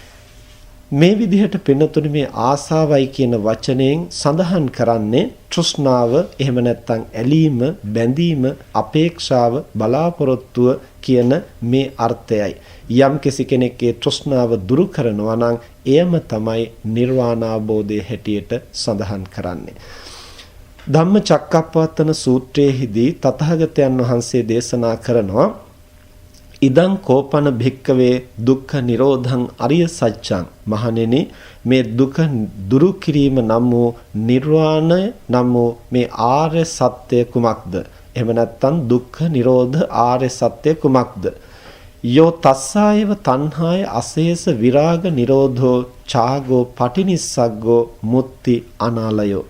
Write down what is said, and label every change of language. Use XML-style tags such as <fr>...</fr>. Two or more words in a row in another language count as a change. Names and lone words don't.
<si>මේ විදිහට පින්නතුනි මේ ආසාවයි කියන වචනයෙන් සඳහන් කරන්නේ තෘෂ්ණාව, එහෙම නැත්නම් ඇලීම, බැඳීම, අපේක්ෂාව, බලාපොරොත්තුව කියන මේ අර්ථයයි. යම් කෙනෙක් ඒ තෘෂ්ණාව දුරු කරනවා නම් එයම තමයි නිර්වාණ අවබෝධයේ හැටියට සඳහන් කරන්නේ. ධම්මචක්කප්පවත්තන සූත්‍රයේදී තථාගතයන් වහන්සේ දේශනා කරනවා</si> <pi>ඉදං කෝපන භික්කවේ දුක්ඛ නිරෝධං අරිය සත්‍යං.</pi> <si>මහණෙනි, මේ දුක දුරු කිරීම නම් වූ නිර්වාණය නම් වූ මේ ආර්ය සත්‍ය කුමක්ද? එහෙම නැත්නම් දුක්ඛ නිරෝධ ආර්ය සත්‍ය කුමක්ද?</si> <pi>යෝ තස්සායව තණ්හාය අශේෂ විරාග නිරෝධෝ ඡාගෝ පටිනිස්සග්ගෝ මුත්‍ති අනාලයෝ.</pi>